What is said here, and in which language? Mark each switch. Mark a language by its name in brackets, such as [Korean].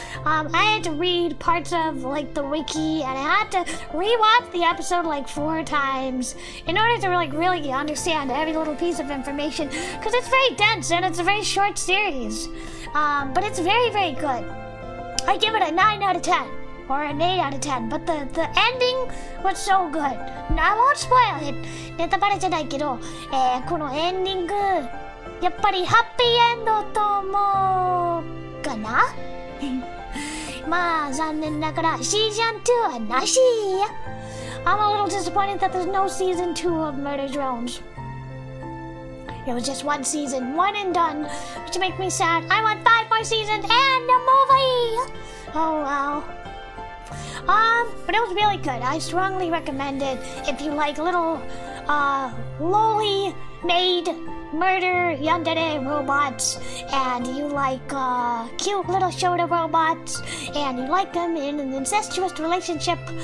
[English] I had to read parts of like the wiki, and I had to rewatch the episode like 4 times in order to really understand every little piece of information, because it's very dense and it's a very short series. But it's very, very good. I give it a 9 out of 10. Or an 8 out of 10, but the ending was so good. I won't spoil it. [Japanese] ネタバレじゃないけど、このエンディング、やっぱりハッピーエンドと思うかなまあ残念ながらシーズン2はなし。 [English] I'm a little disappointed that there's no season 2 of Murder Drones. It was just 1 season, 1 and done, which makes me sad. I want 5 more seasons and a movie. Oh wow. But it was really good. I strongly recommend it if you like little, loli made murder yandere robots, and you like, cute little Shota robots, and you like them in an incestuous relationship.